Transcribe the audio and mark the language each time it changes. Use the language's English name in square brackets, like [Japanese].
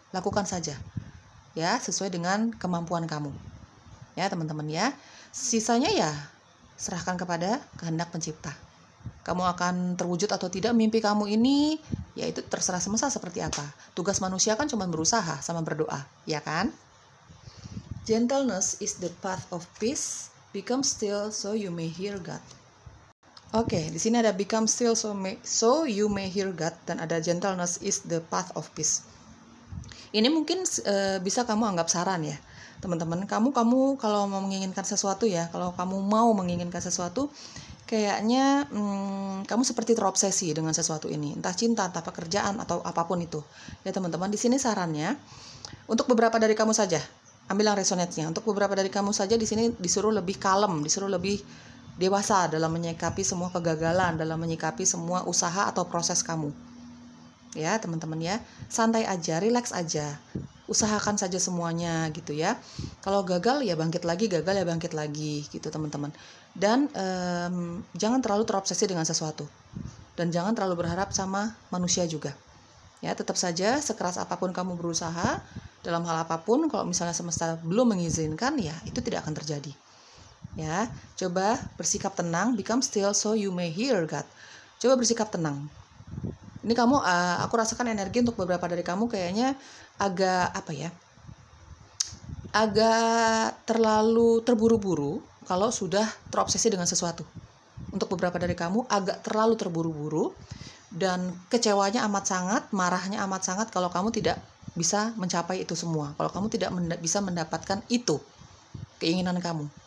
[Indonesian] Lakukan saja ya, sesuai dengan kemampuan kamu ya teman-teman ya. Sisanya ya serahkan kepada kehendak pencipta. Kamu akan terwujud atau tidak mimpi kamu ini, ya itu terserah semesta seperti apa. Tugas manusia kan cuma berusaha sama berdoa, ya kan? [English] Gentleness is the path of peace. Become still so you may hear God. [Indonesian] Oke, di sini ada [English] become still so you may hear God, [Indonesian] dan ada [English] gentleness is the path of peace. [Indonesian] Ini mungkin bisa kamu anggap saran ya, teman-teman. Kamu kalau mau menginginkan sesuatu ya, kalau kamu mau menginginkan sesuatu, kayaknya kamu seperti terobsesi dengan sesuatu ini, entah cinta, entah pekerjaan, atau apapun itu. Ya teman-teman, di sini sarannya untuk beberapa dari kamu saja, ambil yang resonate-nya. Untuk beberapa dari kamu saja di sini disuruh lebih kalem, disuruh lebih dewasa dalam menyikapi semua kegagalan, dalam menyikapi semua usaha atau proses kamu. Ya teman-teman ya, santai aja, relax aja, usahakan saja semuanya gitu ya. Kalau gagal ya bangkit lagi, gagal ya bangkit lagi gitu teman-teman. Dan jangan terlalu terobsesi dengan sesuatu, dan jangan terlalu berharap sama manusia juga ya. Tetap saja sekeras apapun kamu berusaha dalam hal apapun, kalau misalnya semesta belum mengizinkan, ya itu tidak akan terjadi ya. Coba bersikap tenang, [English] become still so you may hear God. [Indonesian] Coba bersikap tenang. Ini kamu, aku rasakan energi untuk beberapa dari kamu kayaknya agak agak terlalu terburu-buru kalau sudah terobsesi dengan sesuatu. Untuk beberapa dari kamu agak terlalu terburu-buru, dan kecewanya amat sangat, marahnya amat sangat kalau kamu tidak bisa mencapai itu semua, kalau kamu tidak bisa mendapatkan itu keinginan kamu.